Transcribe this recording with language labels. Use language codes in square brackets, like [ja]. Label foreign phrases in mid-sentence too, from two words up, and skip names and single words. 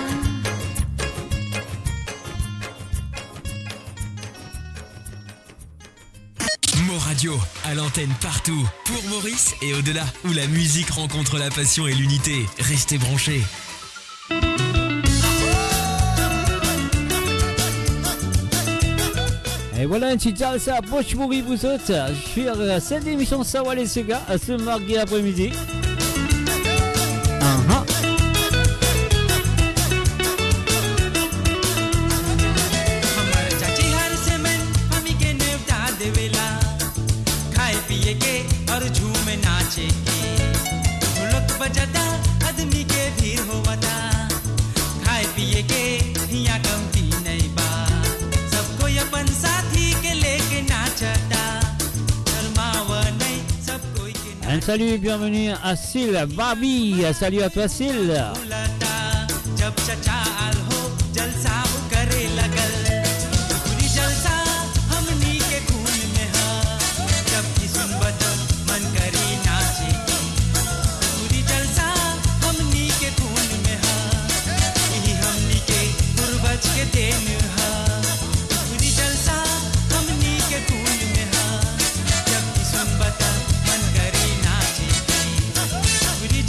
[fr] Moradio, à l'antenne partout, pour Maurice et au-delà, où la musique rencontre la passion et l'unité. Restez branchés. Et voilà un petit salsa poche pourri vous autres sur cette émission Sawa les Sega ce mardi après-midi. [bho] और झूमे नाचे के ढोलक बजाता आदमी के भीड़ होवता खाए पिए के हिया कमती नहीं बा सबको अपन साथी के लेके नाचता शर्माव नहीं सब कोई के [fr] Un salut et bienvenue à Syl Barbie. Salut à toi Syl. [bho] नाचता जब चचा आल हो जलसा करे लगल पूरी जलसा हमनी के खून में है जब की सुनबत मन करी नाचे पूरी जलसा हमनी के खून में है यही हमनी के पूर्वज के देन है पूरी जलसा हमनी के खून में है जब की सुनबत मन करी नाचे